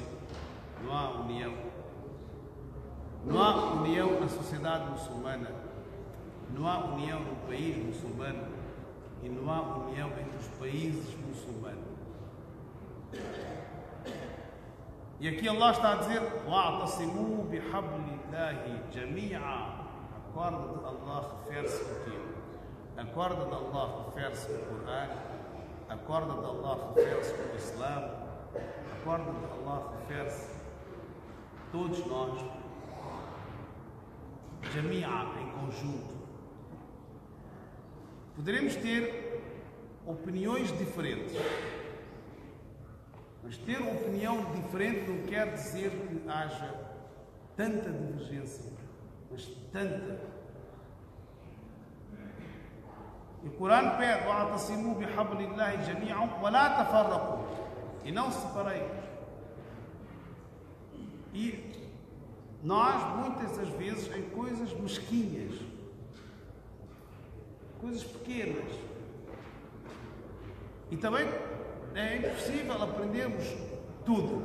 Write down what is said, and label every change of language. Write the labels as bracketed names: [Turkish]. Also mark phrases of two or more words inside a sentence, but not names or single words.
[Portuguese] Não há união. Não há união na sociedade muçulmana, não há união no país muçulmano e não há união entre os países muçulmanos. E aqui Allah está a dizer: [Arabic] واعتصموا بحبل الله جميعا. [Portuguese] A corda de Allah refere-se ao quê? A corda de Allah refere-se ao Corão, a corda de Allah refere-se ao Islã, a corda de Allah refere-se a todos nós, jami'a, em conjunto. Poderemos ter opiniões diferentes, mas ter uma opinião diferente não quer dizer que haja tanta divergência, mas tanta. E o Corão pede: [Arabic] واعتصموا بحبل الله جميعا ولا تفرقوا, [Portuguese] e não se separeis. E nós, muitas das vezes, em coisas mesquinhas, coisas pequenas, e também é impossível aprendermos tudo.